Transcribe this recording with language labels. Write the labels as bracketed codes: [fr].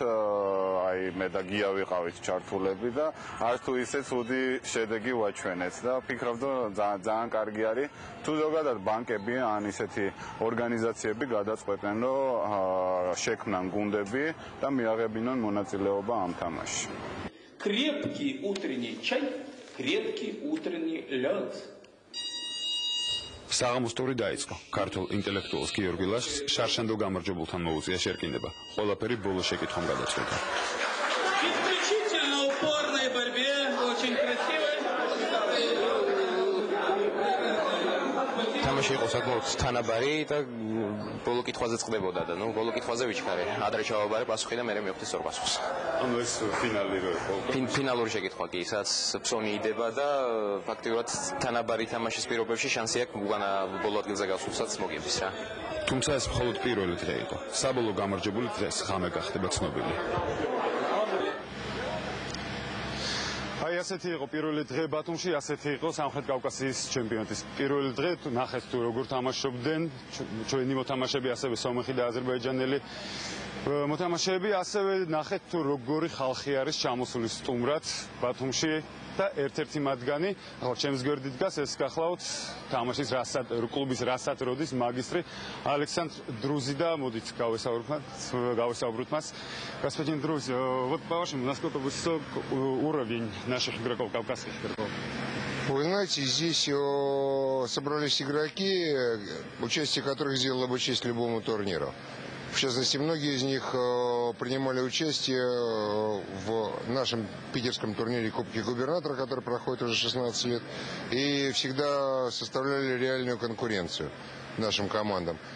[ka] აი მე და გია ვიყავით ჩართულები და არც თუ ისე ცუდი შედეგი ვაჩვენეთ და ვფიქრობ, რომ ძალიან კარგი არის თუ ზოგადად ბანკები ან ისეთი ორგანიზაციები გადაწყვეტენ, რომ შექმნან გუნდები და მიაღებინონ მონაწილეობა ამ თამაშში. [ru] Крепкий утренний чай, крепкий утренний лед. [ka] საღამოს ტური დაიწყო. ქართულ ინტელექტუალს გიორგი ლაშს შარშანდო გამარჯვებულთან მოუწია შერკინება. ყველაფერი ბოლო შეკითხვამ გადაწყვეტა. [ru] Исключительно упорной борьбе, очень красивой. [ka] თამაში იყო საკმაოდ თანაბარი და ბოლო კითხვაზე წყდებოდა და ბოლო კითხვაზე ვიჩქარე. ადრე ჩავაბარე პასუხი და მე მივხვდი სწორ პასუხს. ანუ ეს ფინალი რო იყო. ფინალური შეკითხვა კი, სადაც ფსონი იდება და ფაქტიურად თანაბარი თამაშის პირობებში შანსი აქვს უკანა ბოლო ადგილზე გასვლასაც მოგების რა. თუმცა ეს მხოლოდ პირველი დღე იყო. საბოლოო გამარჯვებული დღეს ღამე გახდება ცნობილი. აი ასეთი იყო პირველი დღე ბათუმში, ასეთი იყო სამხრეთ კავკასიის ჩემპიონატის პირველი დღე. ნახეთ თუ როგორ თამაშობდნენ ჩვენი მოთამაშეები, ასევე სომეხი და აზერბაიჯანელი მოთამაშეები, ასევე ნახეთ თუ როგორი ხალხი არის ჩამოსული სტუმრად ბათუმში და ერთ-ერთი მათგანი, ახლა ჩემს გვერდით დგას, ეს გახლავთ თამაშის კლუბის რასად როდის магистри Александр Друзи да, модит გავესაუბროთ მას. [ru] Господин Друзи, вот по-вашему, насколько высок уровень наших игроков, кавказских игроков? Вы знаете, здесь собрались игроки, участие которых сделало бы честь любому турниру. В частности, многие из них принимали участие в нашем питерском турнире Кубки Губернатора, который проходит уже 16 лет, и всегда составляли реальную конкуренцию нашим командам.